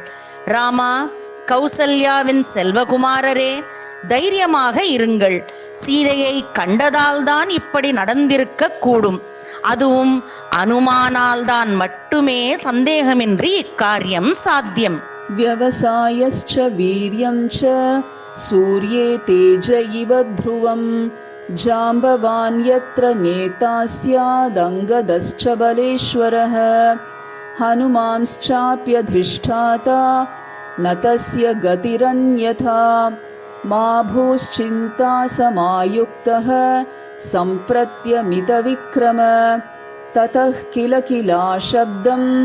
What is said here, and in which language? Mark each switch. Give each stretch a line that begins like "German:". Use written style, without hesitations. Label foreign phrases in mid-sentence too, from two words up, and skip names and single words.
Tamil: ராமா, கௌசல்யாவின் செல்வகுமாரரே, தைரியமாக இருங்கள். சீதையை கண்டதால்தான் இப்படி நடந்திருக்க கூடும். அதுவும் அனுமானால்தான் மட்டுமே சந்தேகமின்றி இக்காரியம் சாத்தியம்.
Sanskrit: व्यवसायश्च वीर्यं च सूर्ये तेज इव ध्रुवं जाम्बवान् यत्र नेता स्यादङ्गदश्च बलेश्वरः हनुमांश्चाप्यधिष्ठाता न तस्य गतिरन्यथा मा भूश्चिन्ता समायुक्तः सम्प्रत्यमितविक्रम ततः किल किला शब्दं